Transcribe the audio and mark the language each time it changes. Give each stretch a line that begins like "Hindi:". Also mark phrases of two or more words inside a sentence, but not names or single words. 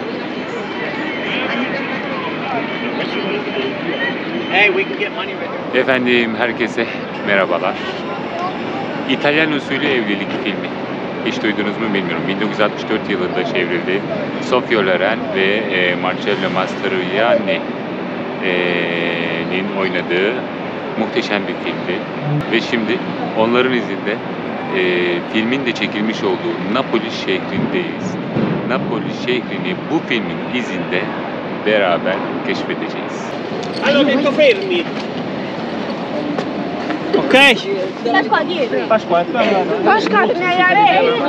English: Hey, we can get money right here.
Turkish: Efendim herkese merhabalar. İtalyan usulü evlilik filmi. Hiç duydunuz mu bilmiyorum. 1964 yılında çevrildi. Sofia Loren ve Marcello Mastroianni'nin oynadığı muhteşem bir filmdi. Ve şimdi onların izinde filmin de çekilmiş olduğu Napoli şehrindeyiz. Napoli şehrini bu filmin izinde beraber keşfedeceğiz.
Italian: Hanno detto fermi. Ok? Pasqua dietro. Pasqua, Pasqua, mi hai